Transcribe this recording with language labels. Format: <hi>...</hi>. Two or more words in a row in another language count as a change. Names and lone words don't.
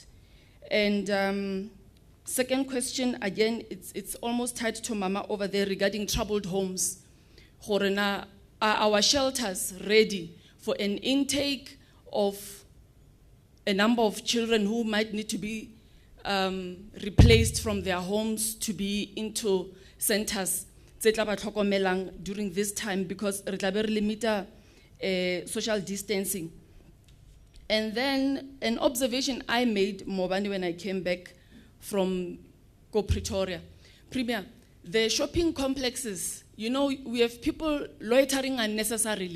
<en>And second question, again, it's almost tied to Mama over there regarding troubled homes. Are our shelters ready for an intake of a number of children who might need to be replaced from their homes to be into centers</en> <tn>tse tla ba tlhokomelang</tn> <en>during this time, because</en> <tn>re tla be re limita</tn> <en>social distancing. And then an observation I made, Mobani, when I came back from Pretoria. Premier, the shopping complexes, you know, we have people loitering unnecessarily.</en>